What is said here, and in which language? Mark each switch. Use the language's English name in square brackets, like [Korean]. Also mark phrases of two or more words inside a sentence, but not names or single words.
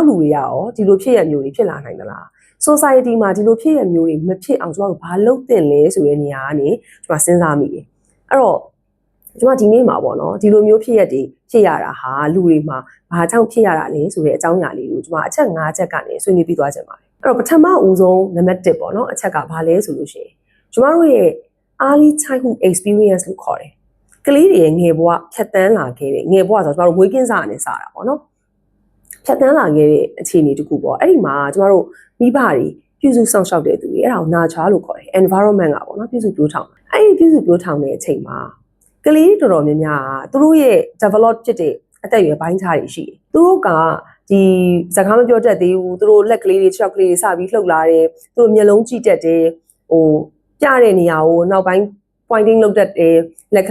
[Burmese] လူတွေကရောဒီလိုဖြစ်ရမျိုးတွေဖြစ်လာနိုင်သလားsociety မှာဒီလိုဖြစ်ရမျိုးတွေမဖြစ်အောင်ကျမတို့ဘာလုပ်သင့်လဲဆိုတဲ့နေရာကနေကျမစဉ်းစားမိတယ်အဲ့တော့ကျမဒီနေ့မှာပေါ့နော်ဒီလိုမျိုးဖြစ်ရတဲ့ဖြစ်ရတာဟာလူတွေမှာဘာ ကြောင့်ဖြစ်ရတာလဲဆိုတဲ့အကြောင်းအရာလေးကိုကျမအချက်၅ချက်ကနေဆွေးနွေးပြီးသွားချင်ပါတယ်အဲ့တော့ပထမဦးဆုံးနံပါတ်1ပေါ့နော်အချက်ကဘာလဲဆိုလို့ရှိရင်ကျမတို့ရဲ့ early [English] childhood experience [Burmese] လို့ခေါ်တယ်ကလေးတွေရဲ့ငယ်ဘဝဖြတ်တန်းလာခဲ့တဲ့ငယ်ဘဝဆိုတော့ကျမတို့မွေးကင်းစကနေစတာပေါ့နော်ဖြတ်တန်းလာခဲ့တဲ့ အခြေအနေတခုပေါ့အဲ့ဒီမှာကျမတို့မိဘတွေပြုစုစောင့်ရှောက်တဲ့သူတွေအဲ့ဒါကို nurture လို့ခေါ်တယ် environment ကပေါ့နော်ပြုစုပြောထောင်အဲ့ဒီပြုစုပြောထောင်တဲ့အချိန်မှာကလေးတော်တော်များများကသူတို့ရဲ့ develop ဖြစ်တဲ့အသက်အရွယ်ပိုင်းခြားတွေရှိတယ်သူတို့ကဒီစကားမပြောတတ်သေးဘူးသူတို့လက်ကလေးတွေခြေထောက်ကလေးတွေစပြီးလှုပ်လာတယ်သူတို့မျက်လုံးကြည့်တတ်တယ်ပြတဲ့နေရာကိုနောက်ပိုင်း pointing လုပ်တတ်တယ်လက်က